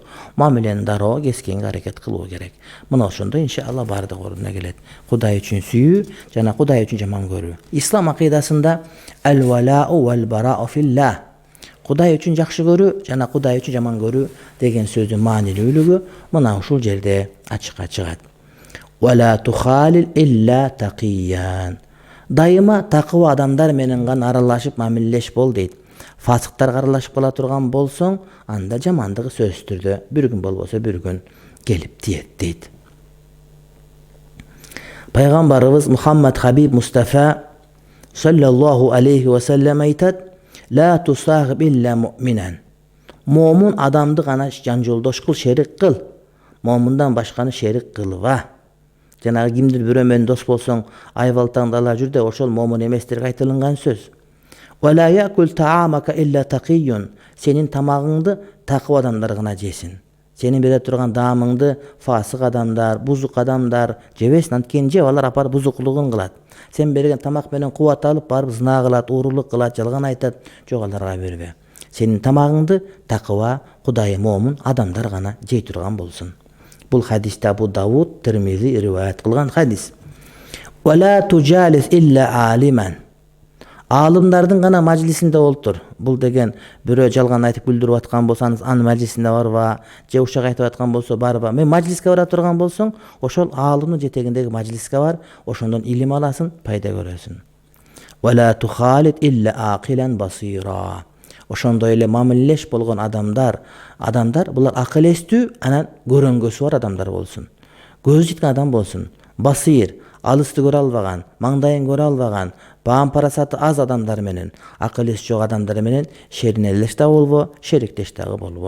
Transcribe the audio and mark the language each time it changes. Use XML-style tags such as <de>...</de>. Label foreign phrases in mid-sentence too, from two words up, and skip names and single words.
<ky>Мамилени дароо кескенге аракет кылуу керек. Мына ошондо иншалла бардык ордуна келет. Кудай үчүн сүйүү жана Кудай үчүн жаман көрүү. Ислам акыйдасында</ky> <ar>الولاء والبراء في الله.</ar> <ky>Кудай үчүн жакшы көрүү жана Кудай үчүн жаман көрүү деген сөздүн маанилүүлүгү мына ушул жерде ачыкка чыгат.</ky> <ar>ولا تخالل إلا تقيا.</ar> <ky>Дайыма такыва адамдар менен гана аралашып мамилелеш бол дейт. Фасыктар аралашып кала турган болсоң, анда жамандыгы сөзсүз түрдө бир күн болбосо бир күн келип тиет дейт. Пайгамбарыбыз Мухаммад Хабиб Мустафа</ky> <ar>صلى الله عليه وسلم</ar> <ky>айтат:</ky> <ar>«لا تصاحب إلا مؤمنا».</ar> <ky>Момун адамды гана жан жолдош кыл, шерик кыл. Момундан башканы шерик кылба. Жанагы кимдир бирөө менен дос болсоң, айбалтаңды ала жүр де, ошол момун эместерге айтылган сөз.</ky> <ar>«ولا يأكل طعامك إلا تقي».</ar> <ky>Сенин тамагыңды такып адамдар гана жесин. Сенин бере турган даамыңды фасык адамдар, бузук адамдар жебесин, анткени жеп алар апарып бузуклугун кылат. Сен берген тамак менен кубат алып барып зына кылат, уурулук кылат, жалган айтат. Жок, аларга бербе. Сенин тамагыңды такыба, Кудай момун адамдар гана жей турган болсун. Бул хадисте Абу Давуд, Тирмизи риваят кылган хадис.</ky> <ar>«ولا تجالس إلا عالما».</ar> <ky>Алымдардын гана мажлисинде олтур. Бул деген бирөө жалган айтып күлдүрүп аткан болсаңыз, анын мажлисине барба, же ушак айтып аткан болсо барба. Мен мажлиске бара турган болсоң, ошол алымдын жетегиндеги мажлиске бар, ошондон илим аласың, пайда көрөсүң.</ky> <ar>«ولا تخالط إلا عاقلا بصيرا».</ar> <ky>Ошондой эле мамилелеш болгон адамдар булар акыл эстүү, анан көрөнгөсү бар адамдар болсун. Көзү жеткен адам болсун. Басир, алысты көрө албаган, маңдайын көрө албаган, баам парасаты аз адамдар менен, акыл эс жок адамдар менен шеринелеш да болбо, шериктеш дагы болбо.</ky>